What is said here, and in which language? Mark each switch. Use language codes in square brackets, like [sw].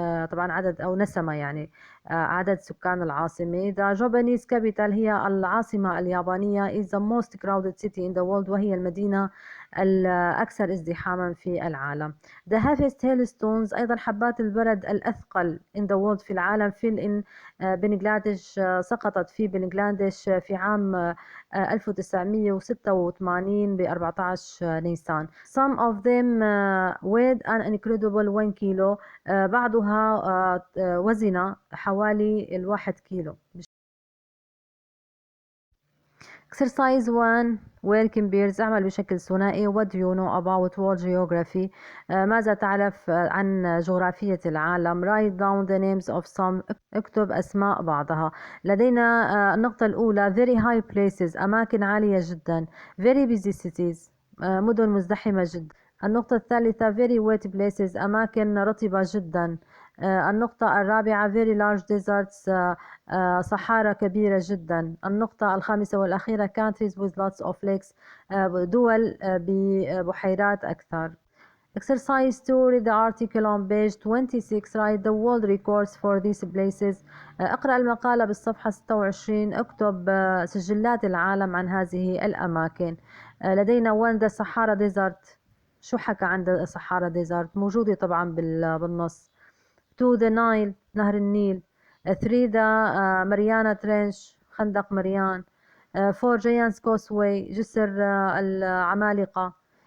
[ar] طبعا عدد أو نسمة يعني عدد سكان العاصمة. [en] The Japanese capital [ar] هي العاصمة اليابانية [en] is the most crowded city in the world [ar] وهي المدينة الأكثر ازدحاما في العالم. [en] The heaviest hailstones [ar] أيضا حبات البرد الأثقل [en] in the world [ar] في العالم في بنغلاديش سقطت في بنغلاديش في عام 1986 ب 14 نيسان. [en] Some of them weighed an incredible 1 كيلو. [ar] بعضها وزن حوالي 1 كيلو. [en] Exercise 1 working pairs. [ar] اعمل بشكل ثنائي. [en] What do you know about world geography؟ [ar] ماذا تعرف عن جغرافية العالم؟ [en] Write down the names of some. [ar] اكتب أسماء بعضها. لدينا النقطة الأولى [en] very high places [ar] أماكن عالية جدا. [en] very busy cities [ar] مدن مزدحمة جدا. النقطة الثالثة [en] very wet places [ar] أماكن رطبة جدا. النقطة الرابعة [en] very large deserts [ar] صحارى كبيرة جدا. النقطة الخامسة والأخيرة [en] countries with lots of lakes [ar] دول ببحيرات أكثر. [en] Exercise 2 read the article on page 26. Write the world records for these places. [ar] اقرأ المقالة بالصفحة 26. اكتب سجلات العالم عن هذه الأماكن. لدينا 1 the Sahara Desert. شو حكى عن the Sahara Desert؟ موجودة طبعا بالنص. 2 the Nile نهر النيل. 3 the Mariana Trench خندق مريان. 4 Giants Causeway جسر العمالقة.